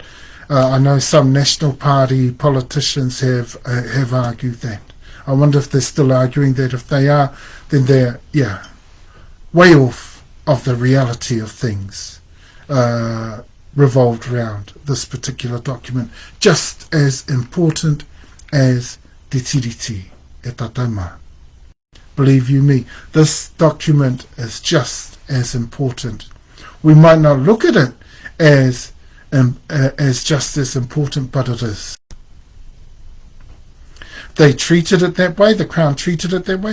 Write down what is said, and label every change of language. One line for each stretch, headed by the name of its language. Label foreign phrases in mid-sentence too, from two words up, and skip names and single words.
English: I know some National Party politicians have argued that. I wonder if they're still arguing that. If they are, then they're, way off of the reality of things revolved around this particular document. Just as important as
Māori: te tiriti e tatauma.
English: Believe you me, this document is just as important. We might not look at it as just as important, but it is. They treated it that way, the Crown treated it that way.